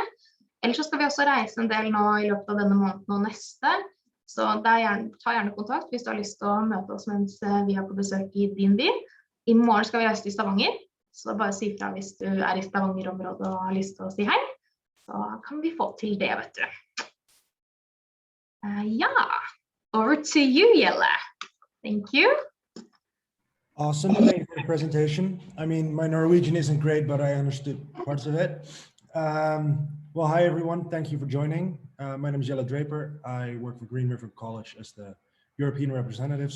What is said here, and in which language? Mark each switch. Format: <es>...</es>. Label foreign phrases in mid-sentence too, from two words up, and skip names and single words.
<no>Ellers så skal vi også reise en del nå i løpet av denne måneden og neste, så ta gjerne kontakt hvis du har lyst til å møte oss mens vi på besøk i din by. I morgen skal vi reise til Stavanger, så bare si fra hvis du i Stavanger-området og har lyst til å si hei. Så kan vi få til det, vet du.</no> <en>Ja, over to you, Gjelle. Thank you. Awesome, thank you for the presentation. I mean, my Norwegian isn't great, but I understood parts of it. Well, hi everyone, thank you for joining. My name is Jelle Draper. I work for Green River College as the European representative.</en>